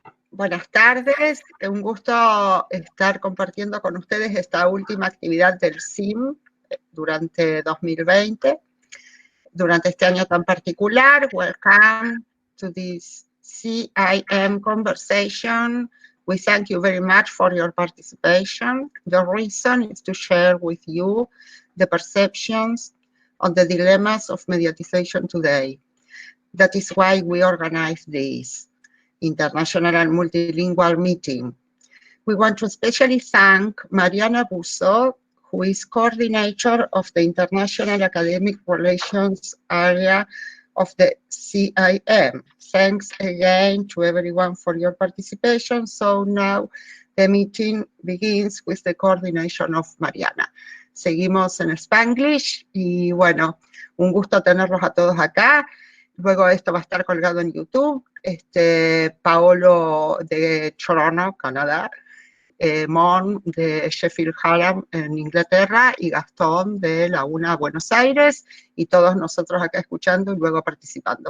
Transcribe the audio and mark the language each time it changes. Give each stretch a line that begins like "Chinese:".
Spanish: Buenas tardes, un gusto estar compartiendo con ustedes esta última actividad del CIM durante 2020, durante este año tan particular.
English: Welcome to this CIM conversation. We thank you very much for your participation. The reason is to share with you the perceptions on the dilemmas of mediatization today. That is why we organize this international and multilingual meeting. We want to especially thank Mariana Busso, who is coordinator of the International Academic Relations area of the CIM. Thanks again to everyone for your participation. So now the meeting begins with the coordination of Mariana.
Spanish: Seguimos en Spanglish y bueno, un gusto tenerlos a todos acá. Luego esto va a estar colgado en YouTube. Paolo de Toronto, Canadá, Mon de Sheffield Hallam en Inglaterra y Gastón de la UNA Buenos Aires y todos nosotros acá escuchando y luego participando.